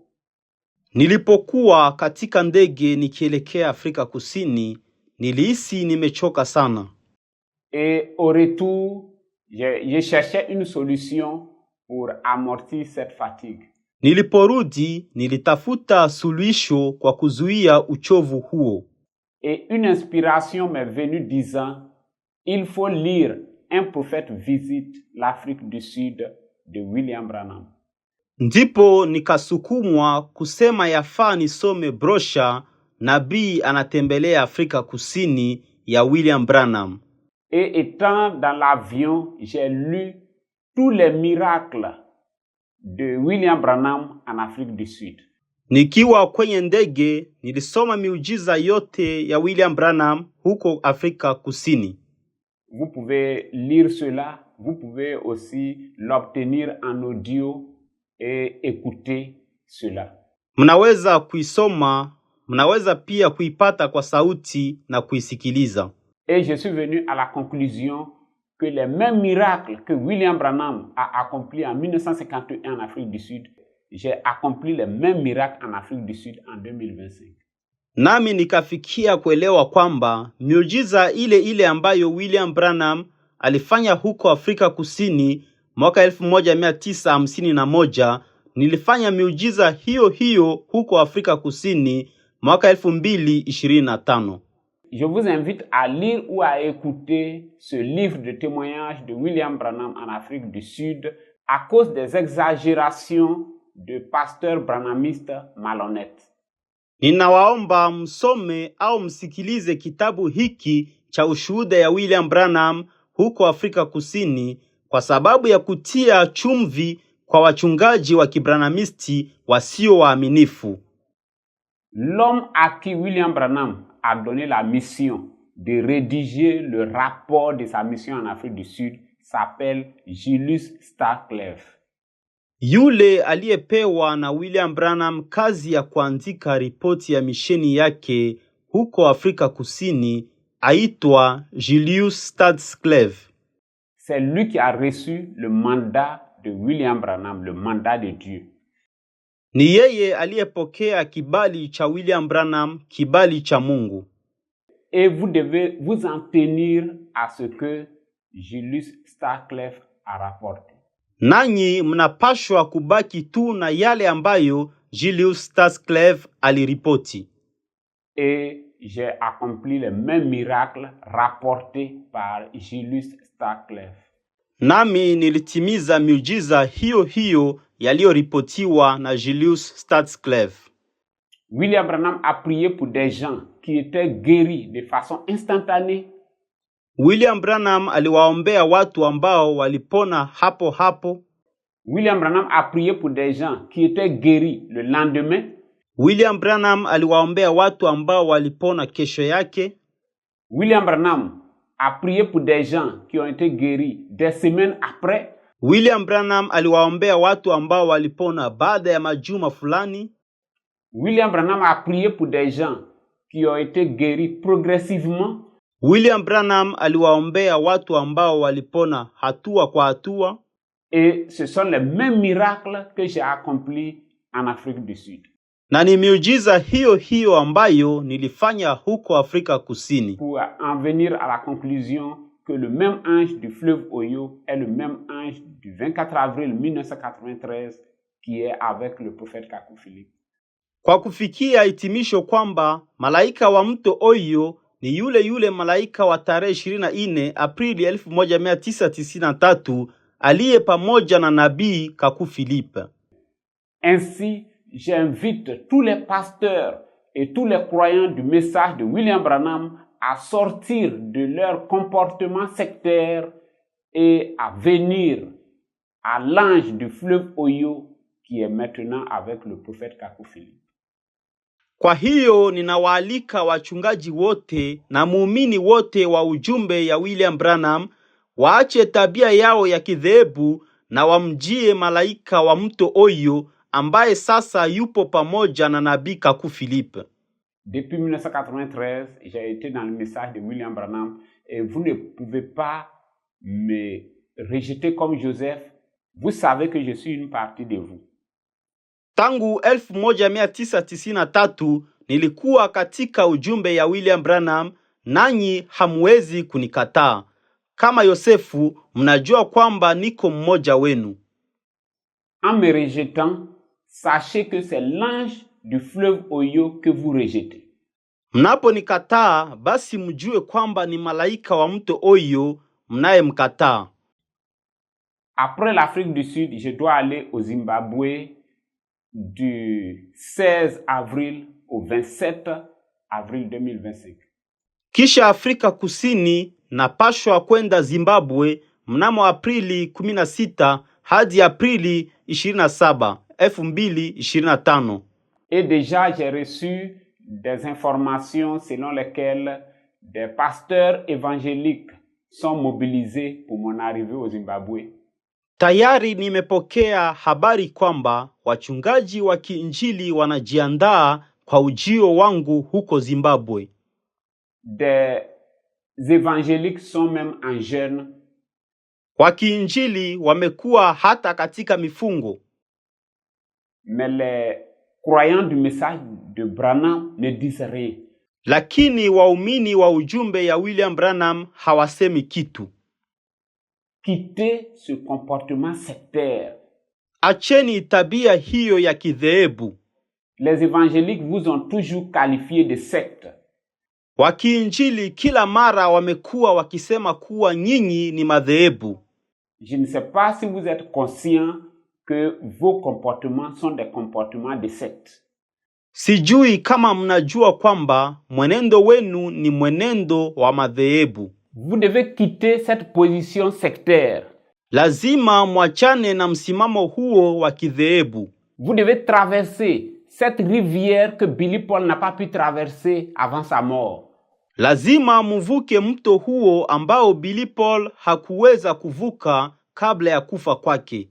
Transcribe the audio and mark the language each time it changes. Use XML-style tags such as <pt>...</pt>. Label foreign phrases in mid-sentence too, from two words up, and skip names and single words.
<sw>Nilipokuwa katika ndege nikielekea Afrika Kusini, nilihisi nimechoka sana.</sw> <fr>Et au retour, je cherchais une solution pour amortir cette fatigue.</fr> <sw>Niliporudi, nilitafuta suluhisho kwa kuzuia uchovu huo.</sw> <fr>Et une inspiration m'est venue disant, il faut lire Un prophète visite l'Afrique du Sud de William Branham.</fr> <sw>Ndipo nikasukumwa kusema yafaa nisome brosha Nabii anatembelea Afrika Kusini ya William Branham.</sw> <fr>Et étant dans l'avion, j'ai lu tous les miracles de William Branham en Afrique du Sud.</fr> <sw>Nikiwa kwenye ndege, nilisoma miujiza yote ya William Branham huko Afrika Kusini.</sw> <fr>Vous pouvez lire cela, vous pouvez aussi l'obtenir en audio et écouter cela.</fr> <sw>Mnaweza kuisoma, mnaweza pia kuipata kwa sauti na kuisikiliza.</sw> <fr>Et je suis venu à la conclusion que les mêmes miracles que William Branham a accomplis en 1951 en Afrique du Sud, j'ai accompli les mêmes miracles en Afrique du Sud en 2025.</fr> <sw>Nami nikafikia kuelewa kwamba miujiza ile ile ambayo William Branham alifanya huko Afrika Kusini mwaka 1951, nilifanya miujiza hiyo hiyo huko Afrika Kusini mwaka 2025.</sw> <fr>Je vous invite à lire ou à écouter ce livre de témoignages de William Branham en Afrique du Sud à cause des exagérations de pasteurs branhamistes malhonnêtes.</fr> <sw>Ninawaomba msome au msikilize kitabu hiki cha ushuhuda ya William Branham huko Afrika Kusini kwa sababu ya kutia chumvi kwa wachungaji wa kibranamisti wasio waaminifu.</sw> <fr>L'homme à qui William Branham a donné la mission de rédiger le rapport de sa mission en Afrique du Sud s'appelle Julius Starklev.</fr> <sw>Yule aliyepewa na William Branham kazi ya kuandika ripoti ya misheni yake huko Afrika Kusini aitwa Julius Starklev.</sw> <fr>C'est lui qui a reçu le mandat de William Branham, le mandat de Dieu.</fr> <sw>Ni yeye aliyepokea kibali cha William Branham, kibali cha Mungu.</sw> <fr>Et vous devez vous en tenir à ce que Julius Starklev a rapporté.</fr> <sw>Nanyi mnapashwa kubaki tu na yale ambayo Julius Starklev aliripoti.</sw> <fr>Et j'ai accompli les mêmes miracles rapportés par Julius Starklev.</fr> <sw>Nami nilitimiza miujiza hiyo hiyo yaliyoripotiwa na Julius Starklev.</sw> <fr>William Branham a prié pour des gens qui étaient guéris de façon instantanée.</fr> <sw>William Branham aliwaombea watu ambao walipona hapo hapo.</sw> <fr>William Branham a prié pour des gens qui étaient guéris le lendemain.</fr> <sw>William Branham aliwaombea watu ambao walipona kesho yake.</sw> <fr>William Branham a prié pour des gens qui ont été guéris des semaines après.</fr> <sw>William Branham aliwaombea watu ambao walipona baada ya majuma fulani.</sw> <fr>William Branham a prié pour des gens qui ont été guéris progressivement.</fr> <sw>William Branham aliwaombea watu ambao walipona hatua kwa hatua.</sw> <fr>Et ce sont les mêmes miracles que j'ai accomplis en Afrique du Sud.</fr> <sw>Na ni miujiza hiyo hiyo ambayo nilifanya huko Afrika Kusini.</sw> <fr>Pour en venir à la conclusion que le même ange du fleuve Oyo est le même ange du 24 avril 1993 qui est avec le prophète Kaku Philippe.</fr> <sw>Kwa kufikia hitimisho kwamba malaika wa mto Oyo ni yule yule malaika wa tarehe 24 Aprili 1993 aliye pamoja na nabii Kaku Philippe.</sw> <fr>Ainsi, j'invite tous les pasteurs et tous les croyants du message de William Branham à sortir de leur comportement sectaire et à venir à l'ange du fleuve Oyo qui est maintenant avec le prophète Kaku Philippe.</fr> <sw>Kwa hiyo ninawaalika wachungaji wote na muumini wote wa ujumbe ya William Branham waache tabia yao ya kidhehebu na wamjie malaika wa mto Oyo ambaye sasa yupo pamoja na nabii Kaku Philippe.</sw> <fr>Depuis 1993, j'ai été dans le message de William Branham et vous ne pouvez pas me rejeter comme Joseph. Vous savez que je suis une partie de vous.</fr> <sw>Tangu 1993 nilikuwa katika ujumbe ya William Branham, nanyi hamwezi kunikataa. Kama Yosefu, mnajua kwamba niko mmoja wenu.</sw> <fr>En me rejetant, sachez que c'est l'ange du fleuve Oyo que vous rejetez.</fr> <sw>Mnaponikataa, basi mjue kwamba ni malaika wa mto Oyo mnayemkataa.</sw> <fr>Après l'Afrique du Sud, je dois aller au Zimbabwe du 16 avril au 27 avril 2025.</fr> <sw>Kisha Afrika Kusini napashwa kwenda Zimbabwe mnamo Aprili 16 hadi Aprili 27, 2025.</sw> <fr>Et déjà j'ai reçu des informations selon lesquelles des pasteurs évangéliques sont mobilisés pour mon arrivée au Zimbabwe.</fr> <sw>Tayari nimepokea habari kwamba wachungaji wa kiinjili wanajiandaa kwa ujio wangu huko Zimbabwe.</sw> <fr>Des évangéliques sont même en jeûne.</fr> <sw>Wa kiinjili wamekuwa hata katika mifungo.</sw> <fr>Mais les croyants du message de Branham ne disent rien.</fr> <sw>Lakini waumini wa ujumbe ya William Branham hawasemi kitu.</sw> <fr>Quittez ce comportement sectaire.</fr> <sw>Acheni tabia hiyo ya kidhehebu.</sw> <fr>Les évangéliques vous ont toujours qualifié de secte.</fr> <sw>Wakiinjili kila mara wamekuwa wakisema kuwa nyinyi ni madhehebu.</sw> <fr>Je ne sais pas si vous êtes conscient que vos comportements sont des comportements de secte.</fr> <sw>Sijui kama mnajua kwamba mwenendo wenu ni mwenendo wa madhehebu.</sw> <fr>Vous devez quitter cette position sectaire.</fr> <sw>Lazima mwachane na msimamo huo wa kidhehebu.</sw> <fr>Vous devez traverser cette rivière que Billy Paul n'a pas pu traverser avant sa mort.</fr> <sw>Lazima muvuke mto huo ambao Billy Paul hakuweza kuvuka kabla ya kufa kwake.</sw>